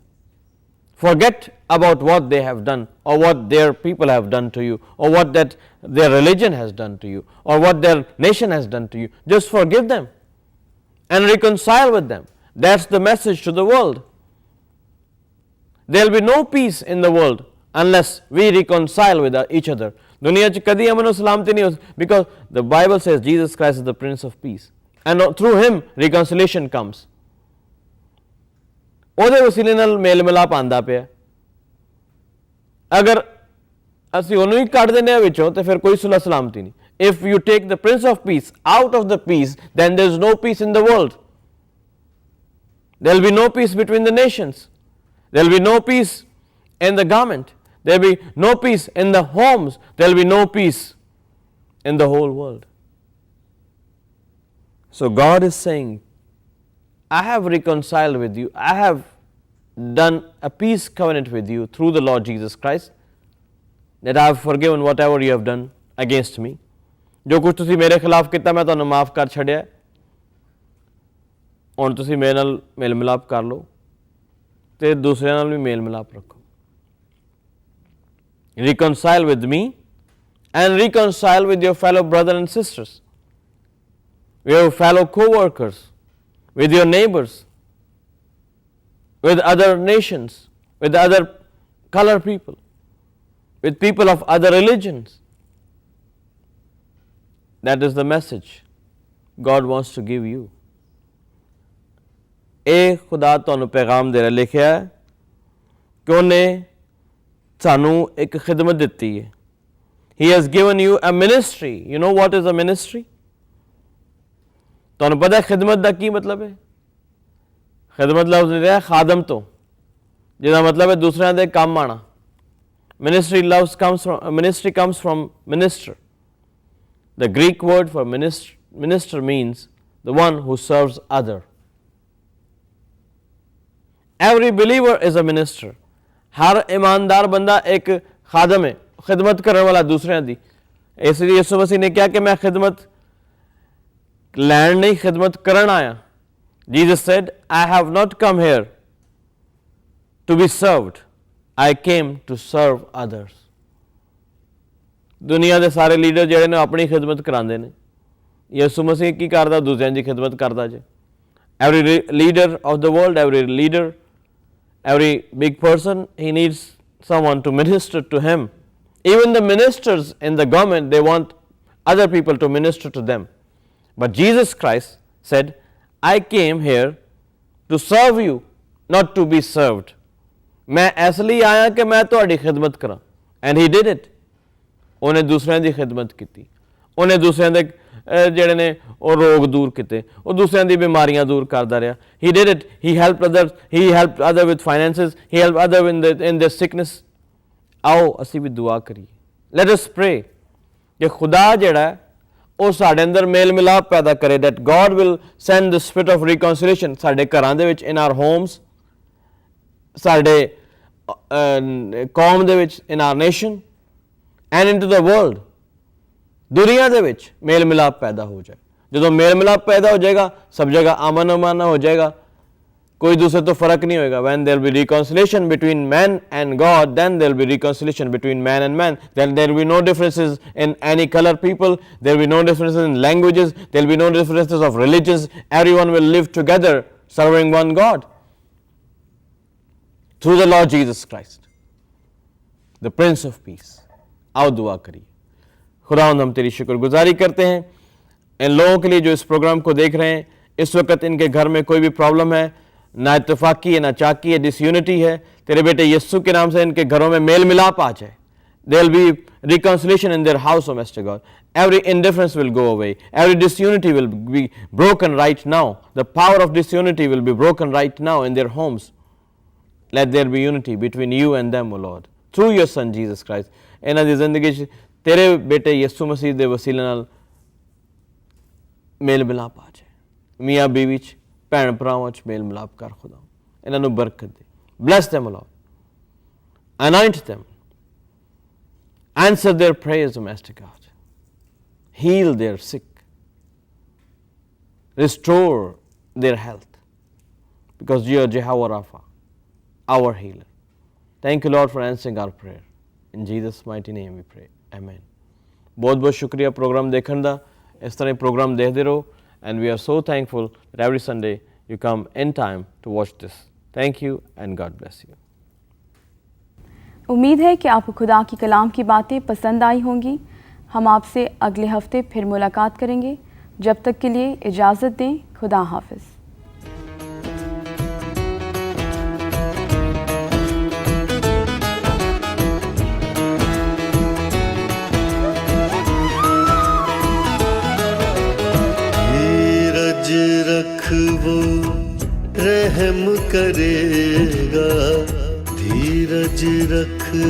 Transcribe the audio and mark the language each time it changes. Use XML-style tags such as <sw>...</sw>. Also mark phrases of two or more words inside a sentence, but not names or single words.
<en>Forget about what they have done or what their people have done to you or what that their religion has done to you or what their nation has done to you. Just forgive them and reconcile with them. That's the message to the world. There will be no peace in the world unless we reconcile with each other.</en> <pa>ਦੁਨੀਆ 'ਚ ਕਦੀ ਅਮਨ ਔਰ ਸਲਾਮਤੀ ਨਹੀਂ ਹੋ,</pa> <en>because the Bible says Jesus Christ is the Prince of Peace and through him reconciliation comes.</en> <pa>ਉਹਦੇ ਵਸੀਲੇ ਨਾਲ ਮੇਲ ਮਿਲਾਪ ਆਉਂਦਾ ਪਿਆ। ਅਗਰ ਅਸੀਂ ਉਹਨੂੰ ਹੀ ਕੱਢ ਦਿੰਦੇ ਹਾਂ ਵਿੱਚੋਂ ਤੇ ਫਿਰ ਕੋਈ ਸੁਲਹ ਸਲਾਮਤੀ ਨਹੀਂ।</pa> <en>If you take the Prince of Peace out of the peace, then there is no peace in the world. There will be no peace between the nations. There will be no peace in the government. There will be no peace in the homes. There will be no peace in the whole world. So God is saying, I have reconciled with you. I have done a peace covenant with you through the Lord Jesus Christ, that I have forgiven whatever you have done against me.</en> <pa>ਜੋ ਕੁਝ ਤੁਸੀਂ ਮੇਰੇ ਖ਼ਿਲਾਫ਼ ਕੀਤਾ ਮੈਂ ਤੁਹਾਨੂੰ ਮਾਫ਼ ਕਰ ਛੱਡਿਆ। ਹੁਣ ਤੁਸੀਂ ਮੇਰੇ ਨਾਲ ਮੇਲ ਮਿਲਾਪ ਕਰ ਲਓ ਤੇ ਦੂਸਰੇ ਨਾਲ ਵੀ ਮੇਲ ਮਿਲਾਪ ਰੱਖੋ।</pa> <en>Reconcile with me and reconcile with your fellow brothers and sisters, with your fellow co-workers, with your neighbors, with other nations, with other color people, with people of other religions. That is the message God wants to give you.</en> <pa>ਇਹ ਖੁਦਾ ਤੁਹਾਨੂੰ ਪੈਗਾਮ ਦੇ ਰਿਹਾ ਲਿਖਿਆ ਕਿ ਉਹਨੇ ਸਾਨੂੰ ਇੱਕ ਖਿਦਮਤ ਦਿੱਤੀ ਹੈ।</pa> <en>He has given you a ministry. You know what is a ministry?</en> <pa>ਤੁਹਾਨੂੰ ਪਤਾ ਖਿਦਮਤ ਦਾ ਕੀ ਮਤਲਬ ਹੈ? ਖਿਦਮਤ ਲਫ਼ਜ਼ ਲਿਆ ਖਾਦਮ ਤੋਂ, ਜਿਹਦਾ ਮਤਲਬ ਹੈ ਦੂਸਰਿਆਂ ਦੇ ਕੰਮ ਆਣਾ।</pa> <en>Ministry comes from minister. The Greek word for minister means the one who serves other. Every believer is a minister.</en> <ur>ہر ایماندار بندہ ایک خادم ہے، خدمت کرنے والا</ur> <pa>ਦੂਸਰਿਆਂ ਦੀ।</pa> <ur>اس لیے یسوع مسیح نے کہا کہ میں خدمت لینے نہیں خدمت کرن آیا.</ur> <en>Jesus said, I have not come here to be served, I came to serve others.</en> <pa>दुनिया ਦੇ ਸਾਰੇ ਲੀਡਰ ਜਿਹੜੇ ਨੇ ਆਪਣੀ ਖਿਦਮਤ ਕਰਾਉਂਦੇ ਨੇ। ਯਿਸੂ ਮਸੀਹ ਕੀ ਕਰਦਾ? ਦੂਸਰਿਆਂ ਦੀ ਖਿਦਮਤ ਕਰਦਾ ਜੇ।</pa> <en>Every leader of the world, every leader, every big person, he needs someone to minister to him. Even the ministers in the government, they want other people to minister to them. But Jesus Christ said, I came here to serve you, not to be served.</en> <ur>میں اس لیے آیا کہ میں</ur> <pa>ਤੁਹਾਡੀ ਖਿਦਮਤ ਕਰਾਂ।</pa> <en>And he did it.</en> <pa>ਉਹਨੇ ਦੂਸਰਿਆਂ ਦੀ ਖਿਦਮਤ ਕੀਤੀ। ਉਹਨੇ ਦੂਸਰਿਆਂ ਦੇ ਜਿਹੜੇ ਨੇ ਉਹ ਰੋਗ ਦੂਰ ਕੀਤੇ, ਉਹ ਦੂਸਰਿਆਂ ਦੀ ਬਿਮਾਰੀਆਂ ਦੂਰ ਕਰਦਾ ਰਿਹਾ।</pa> <en>He did it. He helped others. He helped others with finances. He helped others in their sickness.</en> <pa>आओ ਅਸੀਂ ਵੀ ਦੁਆ ਕਰੀਏ।</pa> <en>Let us pray</en> <pa>ਕਿ ਖੁਦਾ ਜਿਹੜਾ ਉਹ ਸਾਡੇ ਅੰਦਰ ਮੇਲ ਮਿਲਾਪ ਪੈਦਾ ਕਰੇ,</pa> <en>that God will send the spirit of reconciliation</en> <pa>ਸਾਡੇ ਘਰਾਂ ਦੇ ਵਿੱਚ,</pa> <en>in our homes,</en> <pa>ਸਾਡੇ ਕੌਮ ਦੇ ਵਿੱਚ,</pa> <en>in our nation and into the world.</en> <pa>ਦੁਨੀਆ ਦੇ ਵਿੱਚ ਮੇਲ ਮਿਲਾਪ ਪੈਦਾ ਹੋ ਜਾਏ। ਜਦੋਂ ਮੇਲ ਮਿਲਾਪ ਪੈਦਾ ਹੋ ਜਾਏਗਾ ਸਭ ਜਗ੍ਹਾ ਅਮਨ ਅਮਾਨ ਹੋ ਜਾਏਗਾ,</pa> <ur>کوئی دوسرے تو فرق نہیں ہوگا.</ur> <en>When there will be reconciliation between man and God, then there will be reconciliation between man and man. Then there will be no differences in any color people, there will be no differences in languages, there will be no differences of religions. Everyone will live together serving one God. Through the Lord Jesus Christ, the Prince of Peace.</en> <ur>آؤ دعا کریے. خداوند، ہم تیری شکرگزاری کرتے ہیں ان لوگوں کے لیے جو اس پروگرام کو دیکھ رہے ہیں. اس وقت ان کے گھر میں کوئی بھی پرابلم ہے، نہ اتفاقی ہے، نہ چاکی ہے، ڈس یونٹی ہے، تیرے بیٹے یسوع کے نام سے ان کے گھروں میں میل ملاپ آ جائے.</ur> <en>There will be reconciliation in their house, O Master God. Every indifference will go away. Every disunity will be broken right now. The power of disunity will be broken right now in their homes. Let there be unity between you and them, O Lord, through your Son Jesus Christ.</en> <pa>ਇਹਨਾਂ ਦੀ ਜ਼ਿੰਦਗੀ 'ਚ ਤੇਰੇ ਬੇਟੇ ਯਿਸੂ ਮਸੀਹ ਦੇ ਵਸੀਲੇ ਨਾਲ ਮੇਲ ਮਿਲਾਪ ਆ ਜਾਏ। ਮੀਆਂ ਬੀਵੀ 'ਚ, ਭੈਣ ਭਰਾਵਾਂ 'ਚ ਮੇਲ ਮਿਲਾਪ ਕਰ ਖੁਦਾ। ਇਹਨਾਂ ਨੂੰ ਬਰਕਤ ਦੇ।</pa> <en>Bless them, O Lord. Anoint them. Answer their prayers, O Master God. Heal their sick. Restore their health. Because you are Jehovah Rapha, our healer. Thank you, Lord, for answering our prayer. In Jesus' mighty name we pray. Amen.</en> <ur>بہت بہت شکریہ پروگرام دیکھنے دا۔ اس طرح پروگرام دیکھتے رہو.</ur> <en>And we are so thankful that every Sunday you come in time to watch this. Thank you and God bless you.</en> <ur>امید ہے کہ آپ کو خدا کی کلام کی باتیں پسند آئی ہوں گی. ہم آپ سے اگلے ہفتے پھر ملاقات کریں گے. جب تک کے لیے اجازت دیں۔ خدا حافظ. دھیرج رکھو رحم کرے گا، دھیرج رکھ,</ur>